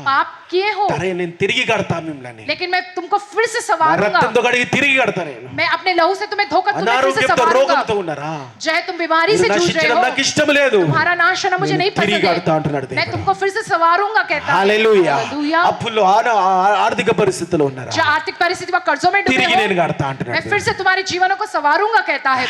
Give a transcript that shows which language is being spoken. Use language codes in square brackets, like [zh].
[hi] पाप किए हो, [te] సరే నేను తిరిగి కడతా మిమ్మల్ని, [hi] लेकिन मैं तुमको फिर से [te] నా [hi] संवारूंगा. [te] రక్తంతో కడిగి తిరిగి కడతా నేను. [hi] मैं अपने लहू से तुम्हें धोकर तुम्हें फिर से [te] అనారోగ్యంతో [hi] संवारूंगा. [te] రోగంతో ఉన్నారా, [hi] जय तुम बीमारी से [te] మీరు [hi] जूझ रहे [te] నశించడం [hi] हो, [te] నాకు ఇష్టం లేదు, [hi] तुम्हारा नाश होना मुझे [te] నేను [hi] नहीं [te] తిరిగి [hi] पसंद [te] కడతా [hi] है, [te] అంటున్నాడు [hi] मैं [te] దేవుడు. [hi] तुमको फिर से संवारूंगा कहता है. [te] హల్లెలూయా. [hi] हालेलुया. [te] అప్పుల్లో ఆర్థిక పరిస్థితుల్లో ఉన్నారా, [hi] जो आर्थिक परिस्थिति व कर्जों में डूबे [te] తిరిగి నేను [hi] हो, [te] కడతా [hi] मैं [te] అంటున్నాడు. [hi] फिर से तुम्हारे जीवनों को संवारूंगा कहता है.